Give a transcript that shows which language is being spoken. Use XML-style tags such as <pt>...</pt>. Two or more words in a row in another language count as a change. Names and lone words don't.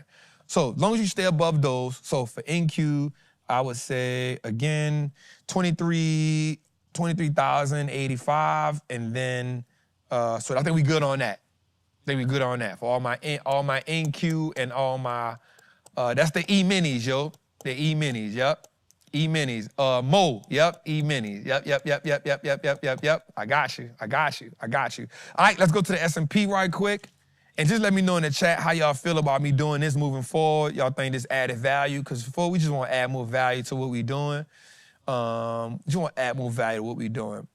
<en>So as long as you stay above those, so for NQ, I would say, again, 23,085, and then, so I think we good on that. I think we good on that. For all my NQ and all my, that's the E-minis, yo. The E-minis, yep. E-minis. Mo, yep, E-minis. Yep. I got you. All right, let's go to the S&P right quick. And just let me know in the chat how y'all feel about me doing this moving forward. Y'all think this added value? Because before, we just want to add more value to what we're doing. Just want to add more value to what we're doing.</en>